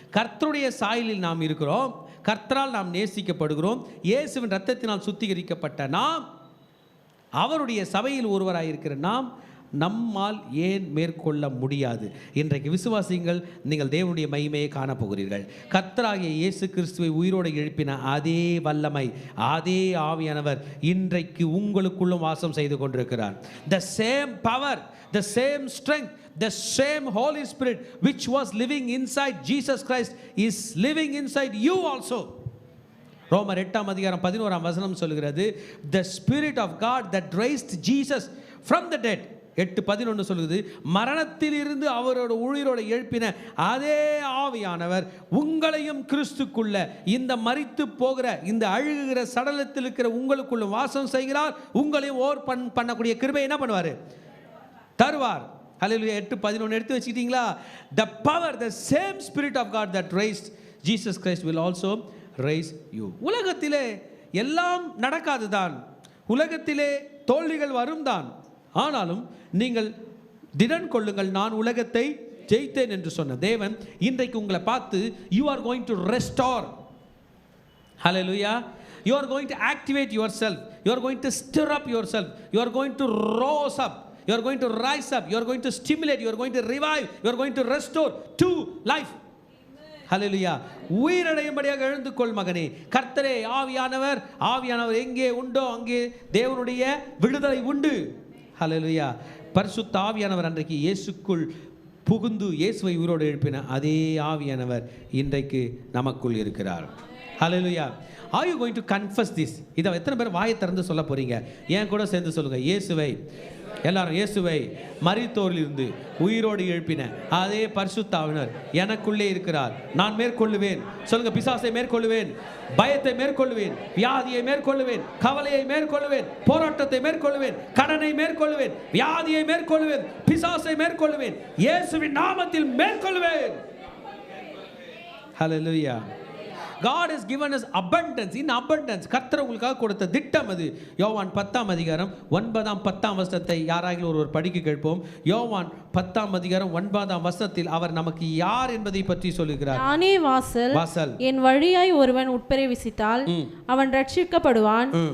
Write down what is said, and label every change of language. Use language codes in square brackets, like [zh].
[ta] கர்த்தருடைய சாயலில் நாம் இருக்கிறோம், கர்த்தரால் நாம் நேசிக்கப்படுகிறோம், இயேசுவின் இரத்தத்தினால் சுத்திகரிக்கப்பட்ட நாம், அவருடைய சபையில் ஒருவராயிருக்கிற நாம், நம்மால் ஏன் மேற்கொள்ள முடியாது? இன்றைக்கு விசுவாசிங்கள், நீங்கள் தேவனுடைய மகிமையை காணப்போகிறீர்கள். கர்த்தராகிய இயேசு கிறிஸ்துவை உயிரோடு எழுப்பின அதே வல்லமை, அதே ஆவியானவர் இன்றைக்கு உங்களுக்குள்ளும் வாசம் செய்து கொண்டிருக்கிறார். [en] The same power, the same strength, the same Holy Spirit which was living inside Jesus Christ is living inside you also. [ta] ரோமர் 8:11 சொல்கிறது, [en] the Spirit of God that raised Jesus from the dead. [ta] 8:11 சொல்லுது, மரணத்தில் இருந்து அவரோட உயிரோடு எழுப்பின அதே ஆவியானவர் உங்களையும் கிறிஸ்துக்குள்ள, இந்த மரித்து போகிற இந்த அழுகுகிற சடலத்தில் இருக்கிற உங்களுக்குள்ள வாசம் செய்கிறார். உங்களையும் பண்ணக்கூடிய கிருபை என்ன பண்ணுவார்? தருவார். ஹல்லேலூயா. 8:11 எடுத்து வச்சுக்கிட்டீங்களா? [en] The power, the same Spirit of God that raised Jesus Christ will also raise you. [ta] உலகத்திலே எல்லாம் நடக்காது தான், உலகத்திலே தோல்விகள் வரும் தான். ஆனாலும் நீங்கள் திடன் கொள்ளுங்கள், நான் உலகத்தை ஜெயித்தேன் என்று சொன்ன தேவன் இன்றைக்கு உங்களை பார்த்து, [en] you are going to restore. Hallelujah. You are going to activate yourself. You are going to stir up yourself. You are going to rose up. You are going to rise up. You are going to stimulate. You are going to revive. You are going to restore to life. [ta] ஹல்லேலூயா. உயிரடையும்படியாக எழுந்து கொள் மகனே. கர்த்தரே ஆவியானவர், ஆவியானவர் எங்கே உண்டோ அங்கே தேவனுடைய விடுதலை உண்டு. ஹல்லேலூயா. பரிசுத்த ஆவியானவர் அன்றைக்கு இயேசுக்குள் புகுந்து இயேசுவை உயிரோடு எழுப்பின அதே ஆவியானவர் இன்றைக்கு நமக்குள் இருக்கிறார். ஹல்லேலூயா. [en] Are you going to confess this? [ta] இதை எத்தனை பேர் வாயை திறந்து சொல்ல போறீங்க? ஏன் கூட சேர்ந்து சொல்லுங்க, இயேசுவை. எல்லாரும் இயேசுவை மரித்தோரிலிருந்து உயிரோடு எழுப்பின அதே பரிசுத்த ஆவியானவர் எனக்குள்ளே இருக்கிறார். நான் மேற்கொள்ளுவேன். சொல்லுங்க, பிசாசை மேற்கொள்ளுவேன், பயத்தை மேற்கொள்ளுவேன், வியாதியை மேற்கொள்ளுவேன், கவலையை மேற்கொள்ளுவேன், போராட்டத்தை மேற்கொள்ளுவேன், கடனை மேற்கொள்ளுவேன், வியாதியை மேற்கொள்ளுவேன், பிசாசை மேற்கொள்ளுவேன், இயேசுவின் நாமத்தில் மேற்கொள்ளுவேன். ஹல்லேலூயா. [en] God has given us abundance, in abundance. [ta] கர்த்தர் உங்களுக்காக கொடுத்த திட்டம் அது. யோவான் 10:9-10 யாராகிலும் ஒருவர் படிக்க கேட்போம். யோவான் 10:9 அவர் நமக்கு யார் என்பதை பற்றி சொல்லுகிறார். நானே வாசல், என் வழியாய் ஒருவன் உட்பிரவேசித்தால் அவன் ரட்சிக்கப்படுவான்.